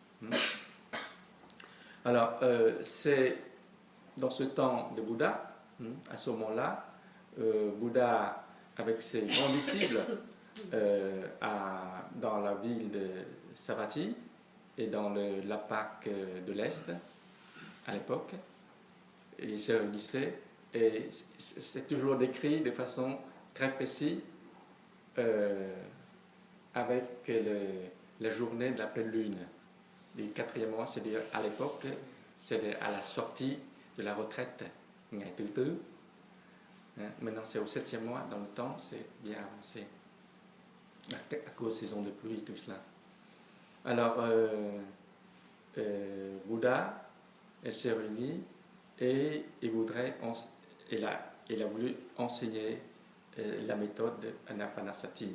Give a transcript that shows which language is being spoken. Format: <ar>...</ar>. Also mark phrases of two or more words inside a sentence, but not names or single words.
<fr>Alors, c'est dans ce temps de Bouddha, à ce moment-là, Bouddha, avec ses grands disciples, dans la ville de Savatthi et dans l'Apak de l'Est, à l'époque, ils se réunissaient et c'est toujours décrit de façon très précise avec la journée de la pleine lune. Le 4e mois, c'est-à-dire à l'époque, c'est à la sortie de la retraite,</fr> <vi>ngày thứ tư.</vi> <fr>Maintenant, c'est au 7e mois, dans le temps, c'est bien avancé, à cause des saisons de pluie, tout cela. Alors, Bouddha s'est réuni et il a voulu enseigner la méthode de Anapanasati.</fr>